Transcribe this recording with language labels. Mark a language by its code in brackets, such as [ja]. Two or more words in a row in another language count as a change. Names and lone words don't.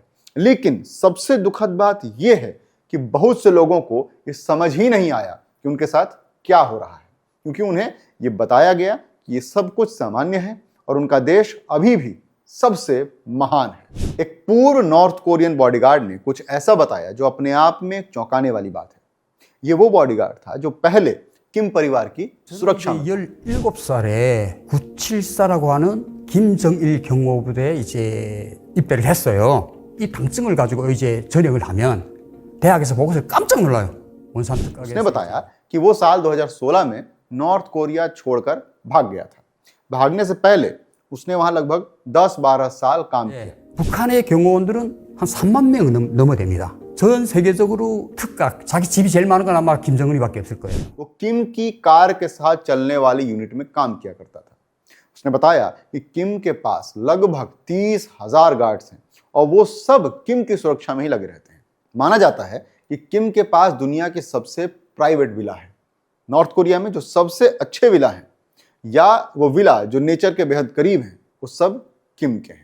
[hi] लेकिन सबसे दुखद बात यह है कि बहुत से लोगों को यह समझ ही नहीं आया कि उनके साथ क्या हो रहा है, क्योंकि उन्हें यह बताया गया कि यह सब कुछ सामान्य है और उनका देश अभी भी सबसे महान है। एक पूर्व [en] North Korean bodyguard [hi] ने कुछ ऐसा बताया जो अपने आप में एक चौंकाने वाली बात है। यह वो बॉडीगार्ड था जो पहले किम परिवार की सुरक्षा में [ko] 17살에 974라고 하는 김정일 경호부대에 이제 입대를 했어요. 이 당증을 가지고 이제 전역을 하면 대학에서 보고서 깜짝 놀라요. 원산 특각에서. [hi] उसने बताया कि वो साल 2016 में नॉर्थ कोरिया छोड़कर भाग गया था। भागने से पहले उसने वहां लगभग 10-12 साल काम किया। [ko] 북한의 경호원들은 한 3만 명 넘어 됩니다. 전 세계적으로 특각, 자기 집이 제일 많은 건 아마 김정은이밖에 없을 거예요. [hi] वो किम की कार के साथ चलने वाली यूनिट में काम किया करता था। उसने बताया कि किम के पास लगभग 30,000 गार्ड्स हैं और वो सब किम की सुरक्षा में ही लगे रहते हैं। माना जाता है कि किम के पास दुनिया की सबसे [en] private villa [hi] है। नॉर्थ कोरिया में जो सबसे अच्छे विला हैं या वो विला जो नेचर के बेहद करीब हैं, वो सब किम के हैं।